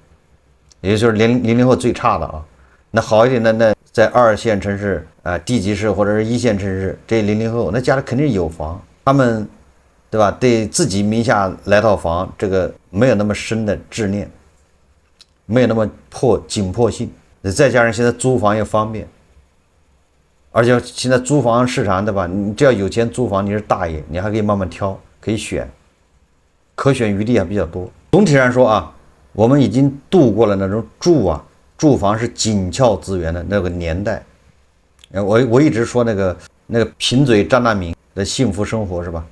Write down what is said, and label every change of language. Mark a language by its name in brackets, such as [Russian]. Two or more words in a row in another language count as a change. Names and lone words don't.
[Chinese] 也就是00后最差的啊，那好一点的那在2线城市地级市或者是1线城市，这00后那家里肯定有房，他们对吧？对自己名下来套房，这个没有那么深的执念，没有那么緊迫性。再加上现在租房也方便，而且现在租房市场对吧？你只要有钱租房，你是大爺，你還可以慢慢挑，可以選，可選餘地還比較多。總體上說啊，我們已經度過了那種住房是緊俏資源的那個年代。我一直說那個貧嘴張大民的幸福生活是吧？